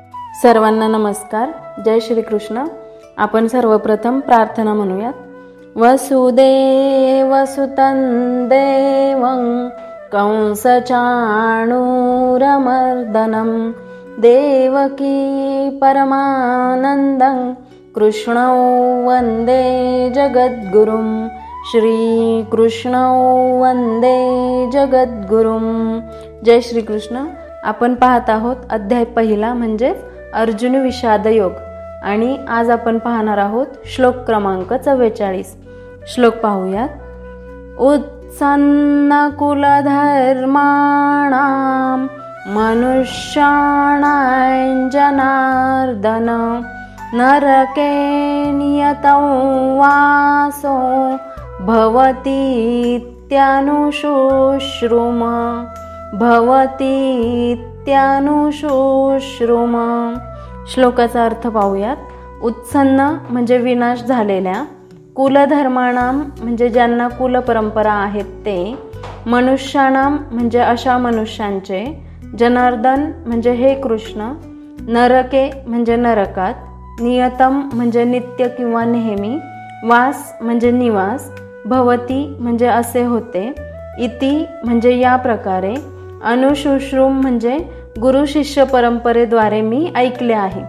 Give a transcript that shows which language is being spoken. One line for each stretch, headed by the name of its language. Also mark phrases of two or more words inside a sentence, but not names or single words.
Marathi: सर्वांना नमस्कार. जय श्री कृष्ण. आपण सर्वप्रथम प्रार्थना म्हणूयात.
Sanskrit: वसुदेवसुतं देवं कंसचाणूरमर्दनं देवकी परमानन्दं कृष्णौ वन्दे जगद्गुरुं. श्रीकृष्णौ वन्दे जगद्गुरुं.
Marathi: जय श्री कृष्ण. आपण पाहत आहोत अध्याय पहिला म्हणजेच अर्जुन विषाद योग आणि आज आपण पाहणार आहोत श्लोक क्रमांक 44. श्लोक पाहूयात.
Sanskrit: उत्सन्न कुलधर्माणां मनुष्याणां जनार्दन नरके नियतौ वासो भवतीत्यानुशुश्रुम. भवतीत्यानुशुश्रुम.
Marathi: श्लोकाचा अर्थ पाहूयात. उत्सन्न म्हणजे विनाश झालेल्या, कुलधर्माणाम म्हणजे ज्यांना कुलपरंपरा आहेत ते, मनुष्याणाम म्हणजे अशा मनुष्यांचे, जनार्दन म्हणजे हे कृष्ण, नरके म्हणजे नरकात, नियतम म्हणजे नित्य किंवा नेहमी, वास म्हणजे निवास, भवती म्हणजे असे होते, इति म्हणजे या प्रकारे, अनुशुश्रुम म्हणजे गुरु शिष्य परंपरेद्वारे मी ऐकले आहे.